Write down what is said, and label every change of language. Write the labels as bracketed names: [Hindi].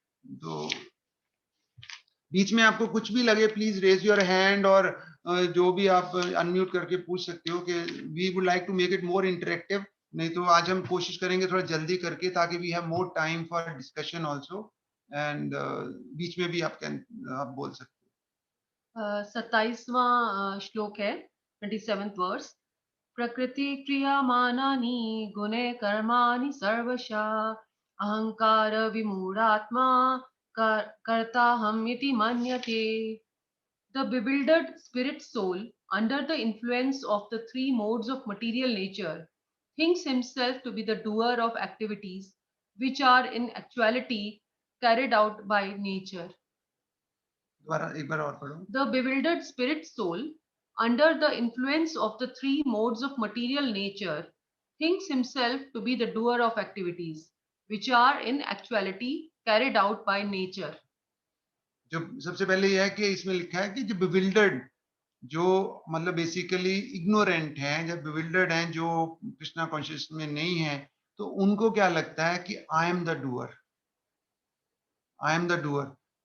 [Hindi] तो बीच में आपको कुछ भी लगे प्लीज रेज योर हैंड, और जो भी आप अनम्यूट करके पूछ सकते हो कि [English] We would like to make it more interactive. [Hindi] नहीं तो आज हम कोशिश करेंगे थोड़ा जल्दी करके, ताकि [English] we have more time for discussion also, [Hindi] and बीच में भी आप बोल सकते हो। 27वां श्लोक है, 27th वर्स। [Sanskrit] प्रकृति क्रियमाणानि गुणे कर्माणि सर्वशः अहंकार विमूढ़ात्मा कर्ताहम् इति मन्यते। [English] The bewildered spirit soul, under the influence of the three modes of material nature, thinks himself to be the doer of activities which are in actuality carried out by nature. [Hindi] दोबारा एक बार और पढ़ो। [English] The bewildered spirit soul, under the influence of the three modes of material nature, thinks himself to be the doer of activities which are in actuality carried out by nature. [Hindi] जो सबसे पहले यह है कि इसमें लिखा है कि जो bewildered, जो मतलब बेसिकली इग्नोरेंट हैं, जब bewildered हैं, जो कृष्णा कॉन्शियस में नहीं है, तो उनको क्या लगता है कि [English] I am the doer, I am the doer.